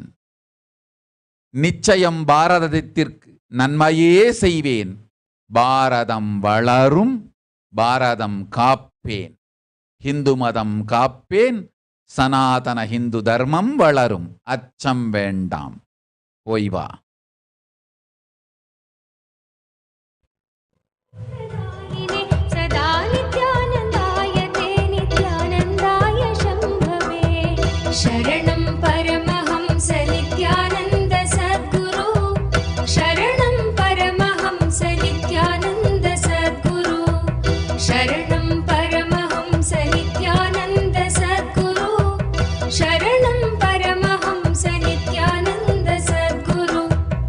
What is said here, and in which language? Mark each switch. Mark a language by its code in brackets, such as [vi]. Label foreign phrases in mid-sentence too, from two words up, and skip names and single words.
[ta] நிச்சயம் பாரதத்திற்கு நன்மையே செய்வேன். பாரதம் வளரும், பாரதம் காப்பேன். ஹிந்து மதம் காப்பேன், சனாதன ஹிந்து தர்மம் வளரும். அச்சம் வேண்டாம், போய் வா. [sa] सदा नित्यानन्दाय ते नित्यानन्दाय शम्भवे शरणं परमहंस नित्यानन्द सद्गुरु शरणं परमहंस नित्यानन्द सद्गुरु शरणं परमहंस नित्यानन्द सद्गुरु शरणं परमहंस नित्यानन्द सद्गुरु